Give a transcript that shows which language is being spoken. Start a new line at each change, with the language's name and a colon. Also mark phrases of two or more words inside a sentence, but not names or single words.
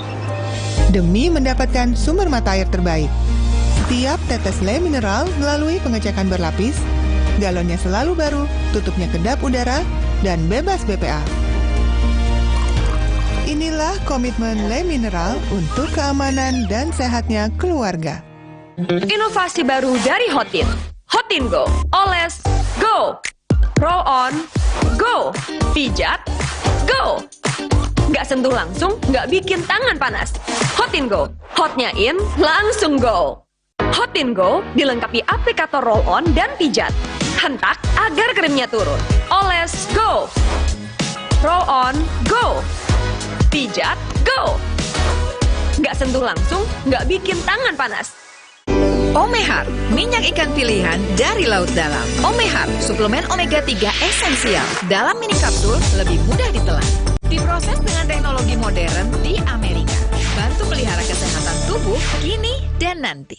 Indonesian: Demi mendapatkan sumber mata air terbaik, setiap tetes Le Mineral melalui pengecekan berlapis, galonnya selalu baru, tutupnya kedap udara, dan bebas BPA. Inilah komitmen Le Mineral untuk keamanan dan sehatnya keluarga. Inovasi baru dari Hotin. Hotin Go. Oles, go.
English: Roll on,
Indonesian: go. Pijat, go. Nggak sentuh langsung, nggak bikin tangan panas. Hotin Go. Hotnya in, langsung go. Hotin Go dilengkapi aplikator
English: roll on
Indonesian: dan pijat. Hentak agar krimnya turun. Oles, go.
English: Roll on,
Indonesian: go. Pijat, go. Nggak sentuh langsung, nggak bikin tangan panas. Omehar, minyak ikan pilihan dari laut dalam. Omehar, suplemen omega 3 esensial. Dalam mini kapsul, lebih mudah ditelan. Diproses dengan teknologi modern di Amerika. membantu pelihara kesehatan tubuh kini dan nanti.